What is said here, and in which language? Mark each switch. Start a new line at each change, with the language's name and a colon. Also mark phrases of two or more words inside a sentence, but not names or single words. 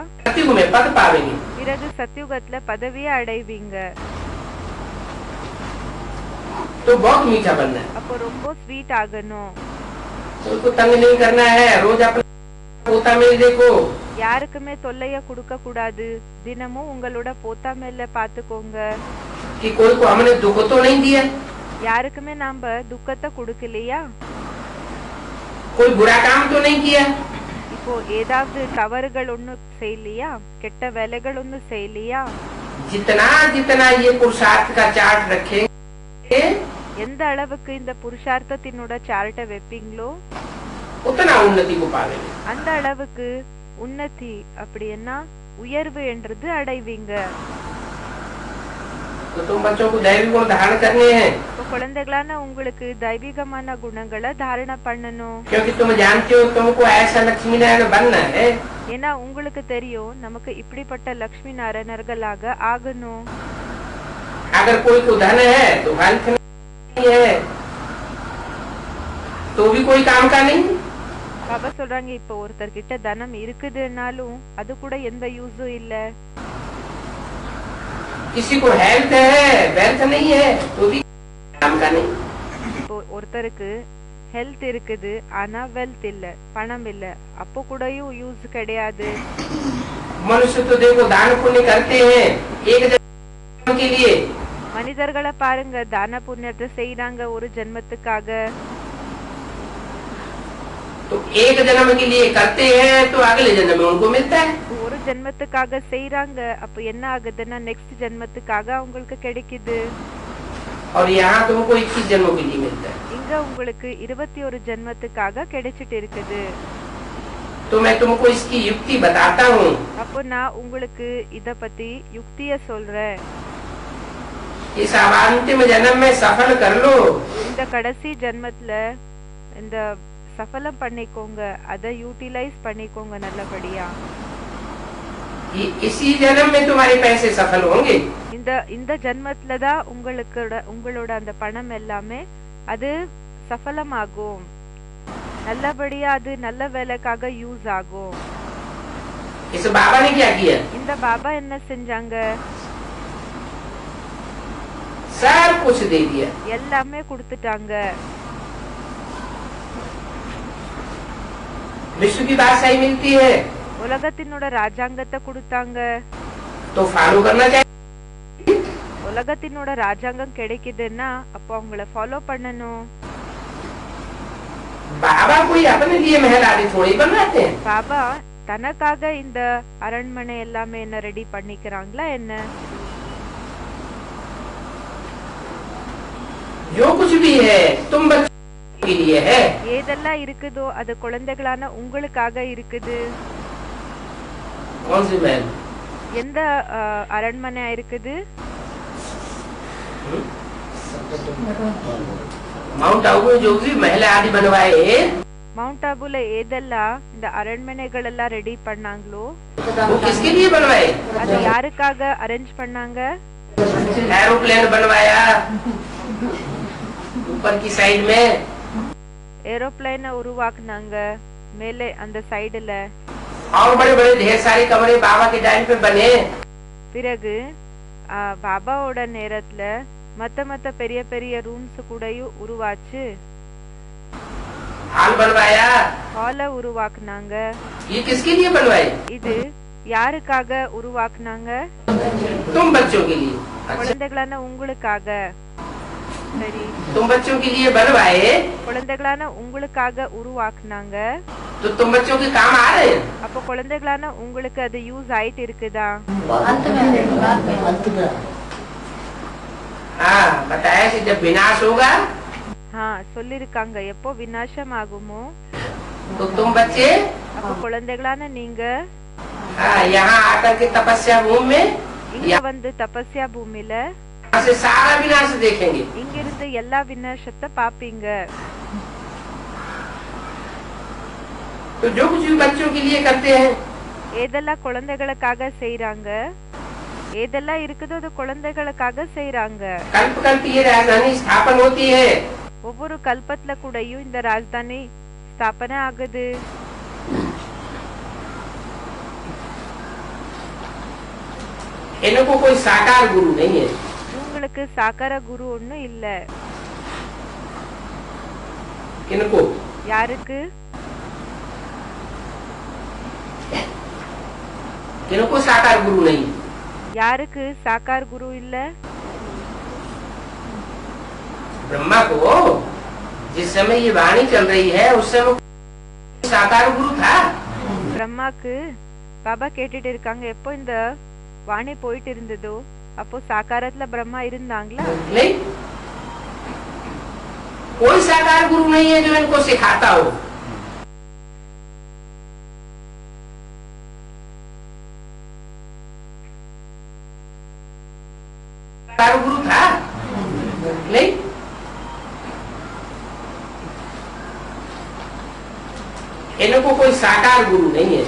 Hindi: सतयुग में पद पावेंगे।
Tamil: பிறகு சத்யுகத்துல பதவியை அடைவீங்க.
Hindi: तो बहुत मीठा बनना है।
Tamil: அப்போ ரொம்ப ஸ்வீட் ஆகணும்.
Hindi: उसको तंग नहीं करना है। रोज अपना पोता में देखो।
Tamil: யாருக்குமே தொல்லைய கொடுக்க கூடாது. தினமும் உங்களோட போத்தா மேல பாத்துக்கோங்க.
Hindi: कि कोई को हमने दुख तो नहीं दिया,
Tamil: யாருக்குமே நாம துக்கத்தை கொடுக்கலையா.
Hindi: कोई बुरा काम तो नहीं किया।
Tamil: இப்போ ஏதாவது தவறுகள் ஒன்னும் செய்யலையா, கெட்ட வேலைகள் ஒன்னும் செய்யலையா.
Hindi: जितना जितना ये पुरुषार्थ का चार्ट रखेंगे,
Tamil: எந்த அளவுக்கு இந்த புருஷார்த்தத்தினோட சார்ட்டை வைப்பீங்களோ
Hindi: उतना उन्नति को पावेंगे।
Tamil: அந்த அளவுக்கு உன்னதி அப்படின்னா உயர்வு என்றது அடைவீங்க.
Hindi: तो तुम बच्चों को दैवी गुण धारण करने हैं,
Tamil: இப்போ குழந்தைகளான உங்களுக்கு தெய்வீகமான குணங்களை தாரண பண்ணணும்.
Hindi: क्योंकि तुम जानते हो तुमको ऐसा लक्ष्मी नारायण बनना है।
Tamil: ஏன்னா உங்களுக்கு தெரியும் நமக்கு இப்படிப்பட்ட லட்சுமி நாராயணர்களாக ஆகணும்.
Hindi: अगर कोई को धन है तो हेल्थ नहीं है तो भी कोई काम का नहीं।
Tamil: பாபா சொல்றாங்க, இப்போ ஒருத்தர் கிட்ட தனம் இருக்குதுன்னாலும் அது கூட எந்த யூஸும் இல்ல.
Hindi: किसी को हेल्थ है वेल्थ नहीं है तो भी काम का नहीं।
Tamil: இப்போ ஒருத்தருக்கு ஹெல்த் இருக்குது ஆனா வெல்த் இல்ல, பணம் இல்ல, அப்போ கூடயும் யூஸ் கிடையாது.
Hindi: मनुष्य तो देखो दान पुण्य करते हैं एक जन्म के लिए,
Tamil: மனிதர்களை பாருங்க, தான புண்ணியத்தை செய்யறாங்க ஒரு ஜென்மத்துக்காக.
Hindi: तो एक जन्म के लिए करते हैं तो अगले जन्म में उनको मिलता है।
Tamil: ஒரு ஜென்மத்துக்காக செய்யறாங்க, அப்ப என்ன ஆகுதுன்னா நெக்ஸ்ட் ஜென்மத்துக்காக அவங்களுக்கு கிடைக்குது.
Hindi: और यहाँ तुमको 21 जन्मों के लिए मिलता है।
Tamil: இங்க உங்களுக்கு 21 ஜென்மத்துக்காக கிடைச்சிட்டு இருக்குது.
Hindi: तो मैं तुमको इसकी युक्ति बताता हूँ।
Tamil: அப்போ நான் உங்களுக்கு இத பத்தி யுக்திய சொல்றேன்.
Hindi: इस अंतिम जन्म में सफल कर लो।
Tamil: இந்த கடைசி ஜென்மத்துல இந்த சஃபலம் பண்ணிக்கோங்க, அதை யூட்டிலைஸ் பண்ணிக்கோங்க நல்லபடியா.
Hindi: इसी जन्म में तुम्हारे पैसे सफल होंगे।
Tamil: இந்த ஜென்மத்துல தான் உங்களோட அந்த பணம் எல்லாமே அது சஃபலமாகும், நல்லபடியா அது நல்ல வேலைக்காக யூஸ் ஆகும்.
Hindi: इस बाबा ने क्या किया?
Tamil: இந்த பாபா என்ன செஞ்சாங்க?
Hindi: सब कुछ दे दिया,
Tamil: எல்லாமே கொடுத்துட்டாங்க.
Hindi: विश्व की बादशाही मिलती है
Tamil: உலகத்தினோட ராஜாங்கத்தை கொடுத்தாங்க.
Hindi: तो फॉलो करना चाहिए।
Tamil: உலகத்தினோட ராஜாங்கம் கிடைக்குதுன்னா அப்போ அவங்கள ஃபாலோ பண்ணணும்.
Hindi: बाबा कोई अपने लिए महल आदि थोड़ी बनाते हैं।
Tamil: பாபா தனக்காக இந்த அரண்மனை எல்லாமே என்ன ரெடி பண்ணிக்கிறாங்களா என்ன?
Hindi: जो कुछ भी है तुम बच्चों के लिए है।
Tamil: ஏதெல்லாம் இருக்குதோ அது குழந்தைகளான உங்களுக்காக இருக்குது.
Hindi: कौन सी महल?
Tamil: எந்த அரண்மனையா இருக்குது?
Hindi: माउंट आबू में जो भी महल आदि बनवाए,
Tamil: மவுண்ட் ஆபுல ஏதெல்லாம் இந்த அரண்மனைகள் எல்லாம் ரெடி பண்ணாங்களோ
Hindi: वो किसके लिए बनवाए?
Tamil: அது யாருக்காக அரேஞ்ச் பண்ணாங்க?
Hindi: एरोप्लेन बनवाया ऊपर की साइड में,
Tamil: ஏரோப்ளேனை உருவாக்குனாங்க மேலே அந்த சைடுல.
Hindi: और बड़े बड़े ढेर सारे कमरे बाबा के टाइम पे बने।
Tamil: பிறகு பாபாவோட நேரத்துல மத்த பெரிய பெரிய ரூம்ஸ் கூடயும் உருவாச்சு.
Hindi: हॉल बनवाया,
Tamil: ஹால உருவாக்குனாங்க.
Hindi: ये किसके लिए बनवाए?
Tamil: இது யாருக்காக உருவாக்குனாங்க?
Hindi: तुम बच्चों के लिए।
Tamil: குழந்தைகளான உங்களுக்காக. சரி,
Hindi: तुम बच्चों के लिए बनवाए
Tamil: குழந்தைகளான உங்களுக்காக உருவாக்குனாங்க.
Hindi: तो तुम बच्चों के काम आ रहे हैं।
Tamil: அப்போ குழந்தைகளான உங்களுக்கு அது யூஸ் ஆயிட்டு இருக்குதா?
Hindi: हाँ बताया कि जब विनाश होगा
Tamil: சொல்லிருக்காங்க எப்போ விநாசம் ஆகுமோ
Hindi: तो तुम बच्चे
Tamil: அப்போ குழந்தைகளான நீங்க
Hindi: यहाँ आकर के तपस्या भूमि में
Tamil: இங்க வந்து தபஸ்யா பூமியில
Hindi: यहाँ से सारा विनाश देखेंगे।
Tamil: இங்க இருந்து எல்லா விநாசத்தை பாப்பீங்க.
Hindi: तो जो कुछ भी बच्चों के लिए करते हैं,
Tamil: ஏதெல்லாம் குழந்தைகளுக்காக செய்யறாங்க, ஏதெல்லாம் இருக்குதோ அது குழந்தைகளுக்காக செய்யறாங்க.
Hindi: कल्प कल्प ये राजधानी स्थापन होती है।
Tamil: ஒவ்வொரு கல்பத்துல கூடயும் இந்த ராஜதானி ஸ்தாபனை ஆகுது.
Hindi: इनको कोई साकार गुरु नहीं है।
Tamil: இவங்களுக்கு சாக்கார குரு ஒண்ணும் இல்ல.
Hindi: इनको
Tamil: யாருக்கு?
Hindi: इनको साकार गुरु नहीं।
Tamil: யாருக்கு சாக்கார் குரு இல்ல?
Hindi: ब्रह्मा को जिस समय ये वाणी चल रही है उस समय साकार गुरु था।
Tamil: பிரம்மாக்கு பாபா கேட்டுட்டு இருக்காங்க எப்போ இந்த வாணி போயிட்டு இருந்ததோ அப்போ சாக்காரத்துல பிரம்மா இருந்தாங்களா?
Hindi: नहीं, कोई साकार गुरु नहीं है जो इनको सिखाता हो। साकार गुरु था नहीं, इनको कोई साकार गुरु नहीं है।